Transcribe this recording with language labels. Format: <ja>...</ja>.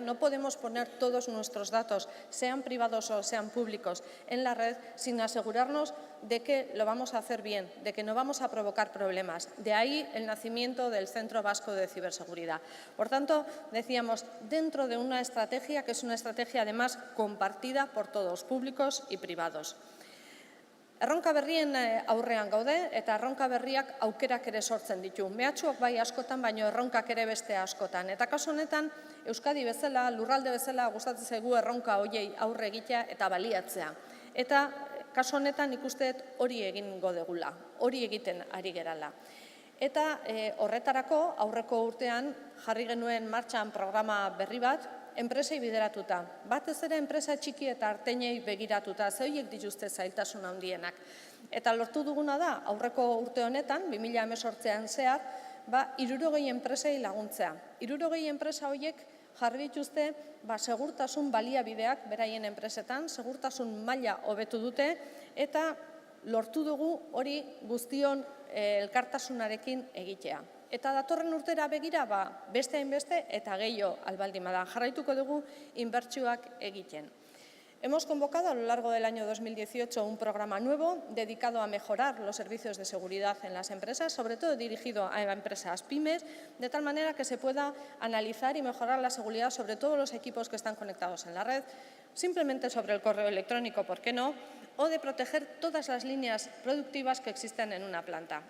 <es>No podemos poner todos nuestros datos, sean privados o sean públicos, en la red sin asegurarnos de que lo vamos a hacer bien, de que no vamos a provocar problemas. De ahí el nacimiento del Centro Vasco de Ciberseguridad. Por tanto, decíamos, dentro de una estrategia que es una estrategia además compartida por todos, públicos y privados.</es> <eu>Erronka berrien aurrean gaude eta erronka berriak aukerak ere sortzen ditu. Mehatxuak bai askotan, baino erronkak ere beste askotan. Eta kasu honetan, Euskadi bezala, lurralde bezala, gustatzen zaigu erronka horiei aurre egitea eta baliatzea. Eta kasu honetan ikuste dut hori egingo degula, hori egiten ari gerala. Eta horretarako aurreko urtean jarri genuen martxan programa berri bat, enpresei bideratuta. Batez ere enpresa txiki eta arteinei begiratuta, ze horiek dituzte zailtasun handienak. Eta lortu duguna da, aurreko urte honetan, 2018an zehar, 60 enpresei laguntzea. 60 enpresa horiek jarri dituzte segurtasun baliabideak beraien enpresetan, segurtasun maila hobetu dute, eta lortu dugu hori guztion elkartasunarekin egitea. Eta datorren urtera begira, beste hainbeste eta gehiago albaldin bada. Jarraituko dugu inbertsioak egiten.</eu> <es>Hemos convocado a lo largo del año 2018 un programa nuevo dedicado a mejorar los servicios de seguridad en las empresas, sobre todo dirigido a empresas pymes, de tal manera que se pueda analizar y mejorar la seguridad sobre todos los equipos que están conectados en la red, simplemente sobre el correo electrónico, ¿por qué no?, o de proteger todas las líneas productivas que existen en una planta.</es>